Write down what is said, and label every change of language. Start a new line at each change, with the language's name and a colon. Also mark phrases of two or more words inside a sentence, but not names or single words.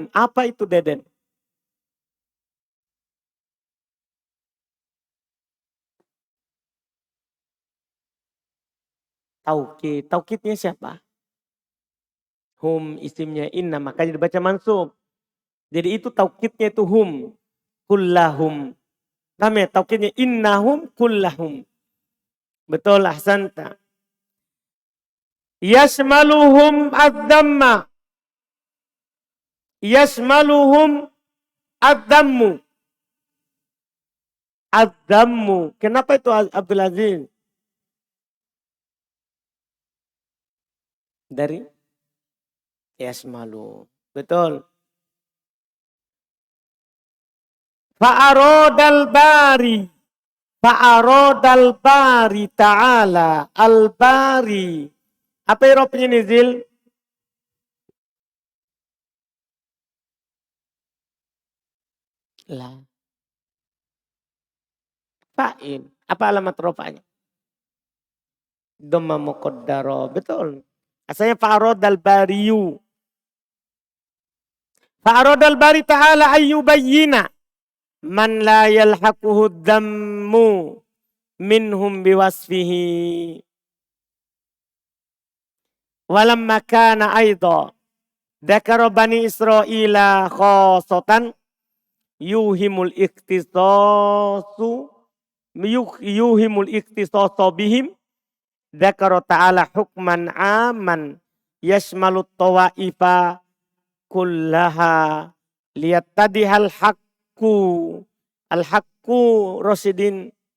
Indonesian: Apa itu Deden? Taukid. Taukidnya siapa? Hum isimnya inna, makanya dibaca mansub. Jadi itu taukidnya itu hum. Kullahum. Paham ya?
Arabic: Taukidnya إنهم كلهم.
Indonesian: Betul,
Arabic: أحسنت. يشملهم الذم. يشملهم الذم. الذم.
Indonesian: Kenapa itu Abdul Aziz? Dari yashmalu. Betul.
Arabic: فعرض الباري. فعرض الباري تعالى. الباري.
Indonesian: Apa Eropanya Nizil? Lah. Fa'il. Apa alamat rofanya?
Arabic: ضمة مقدرة. Betul. Asalnya فعرض الباري. فعرض الباري تعالى أن يبين. من لا يلحقه ذم منهم بوصفه. ولما كان أيضا ذكر بني إسرائيل خاصة يوهم الاختصاص بهم ذكر تعالى حكما عاما يشمل الطوائف كلها ليتضح الحق راشدين.